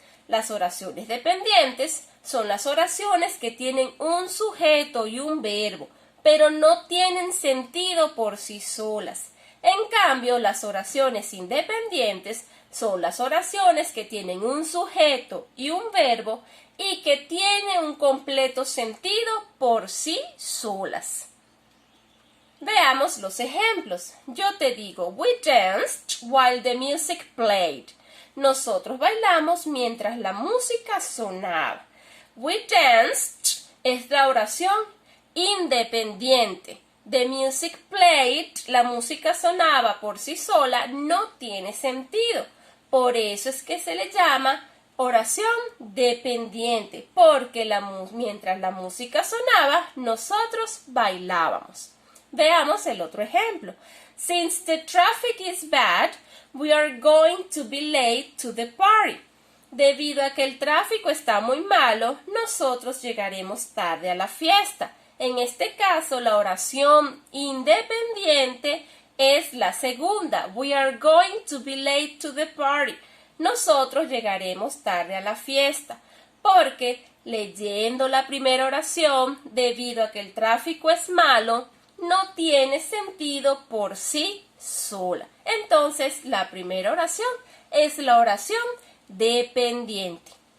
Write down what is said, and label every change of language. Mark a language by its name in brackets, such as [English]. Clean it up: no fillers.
[Spanish] Las oraciones dependientes son las oraciones que tienen un sujeto y un verbo, pero no tienen sentido por sí solas. En cambio, las oraciones independientes son las oraciones que tienen un sujeto y un verbo y que tienen un completo sentido por sí solas. Veamos los ejemplos. Yo te digo, [English] we danced while the music played. [Spanish] Nosotros bailamos mientras la música sonaba. [English] We danced [Spanish] es la oración independiente. [English] The music played, [Spanish] la música sonaba por sí sola, no tiene sentido. Por eso es que se le llama oración dependiente, porque mientras la música sonaba, nosotros bailábamos. Veamos el otro ejemplo. [English] Since the traffic is bad, we are going to be late to the party. [Spanish] Debido a que el tráfico está muy malo, nosotros llegaremos tarde a la fiesta. En este caso, la oración independiente es la segunda. [English] We are going to be late to the party. [Spanish] Nosotros llegaremos tarde a la fiesta. Porque leyendo la primera oración, debido a que el tráfico es malo, no tiene sentido por sí sola. Entonces, la primera oración es la oración dependiente.